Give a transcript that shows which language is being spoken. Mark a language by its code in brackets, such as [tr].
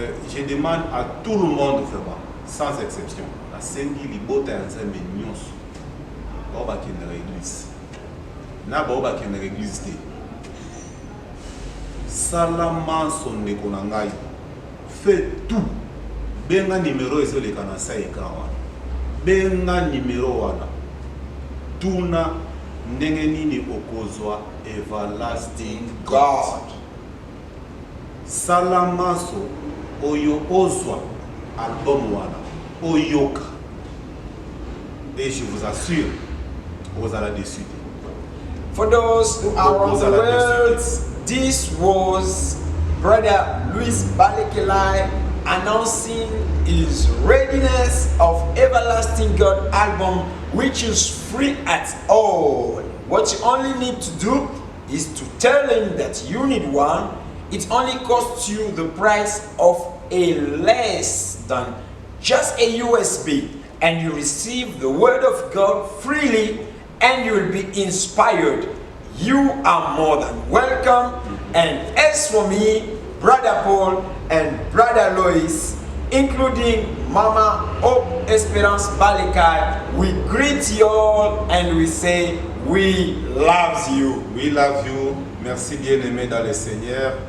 [fr] Je demande à tout le monde vraiment, sans exception, [ln] nasengi libota ya nzambe nyonso bao bakendaka église na bao bakendaka église te, sala manso ndeko na ngai, [fr] fais tout, [ln] benga numéro ezoleka na sa ekran wana, benga numéro wana, tuna ndenge nini okozwa everlasting God. Sala manso oyo ozwa album wana oyoka, [fr] et je vous assure vous allez dessus. [en] For those who are on the world, this was Brother Louis Balekelai announcing his readiness of Everlasting God album, which is free at all. What you only need to do is to tell him that you need one. It only costs you the price of a less than just a USB, and you receive the word of God freely, and you will be inspired. You are more than welcome. And as for me, Brother Paul and Brother Lois, including Mama Hope Esperance Balekai, we greet you all and we say we love you. We love you. [fr] Merci bien-aimé dans le Seigneur.